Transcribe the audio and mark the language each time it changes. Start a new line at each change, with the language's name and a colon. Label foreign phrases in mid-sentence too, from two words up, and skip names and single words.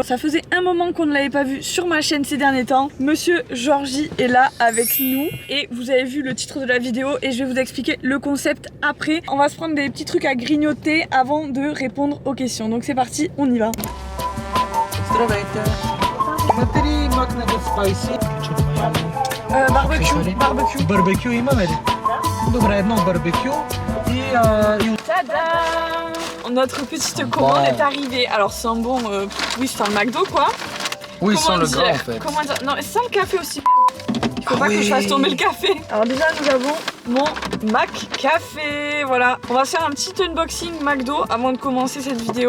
French: Ça faisait un moment qu'on ne l'avait pas vu sur ma chaîne ces derniers temps. Monsieur Georgie est là avec nous et vous avez vu le titre de la vidéo et je vais vous expliquer le concept après. On va se prendre des petits trucs à grignoter avant de répondre aux questions. Donc c'est parti, on y va. Barbecue.
Bulgarian: Барбекю имаме ли? Добре, едно барбекю и...
French: Tada! Notre petite commande est arrivée. Alors c'est un bon... oui, c'est un McDo quoi. Oui, Comment sans le dire gras en fait. Comment dire? Non, sans le café aussi. Il faut pas que je fasse tomber le café. Alors déjà nous avons mon Mac Café. Voilà. On va faire un petit unboxing McDo avant de commencer cette vidéo.